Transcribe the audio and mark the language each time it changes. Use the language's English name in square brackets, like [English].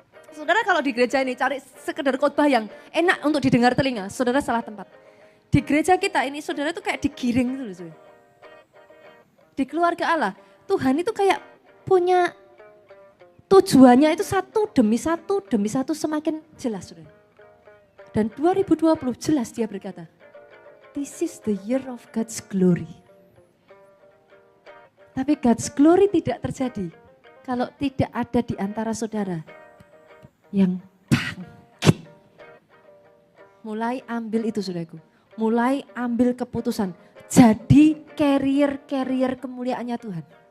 [Indonesian] Saudara kalau di gereja ini cari sekedar khotbah yang enak untuk didengar telinga, saudara salah tempat. Di gereja kita ini saudara itu kayak digiring gitu loh saudara. Di keluarga Allah, Tuhan itu kayak punya tujuannya itu satu demi satu semakin jelas saudara. Dan 2020 jelas dia berkata, [English] this is the year of God's glory. [Indonesian] Tapi [English] God's glory [Indonesian] tidak terjadi kalau tidak ada di antara saudara yang bangkit. Mulai ambil itu saudaraku. Mulai ambil keputusan. Jadi carrier kemuliaannya Tuhan.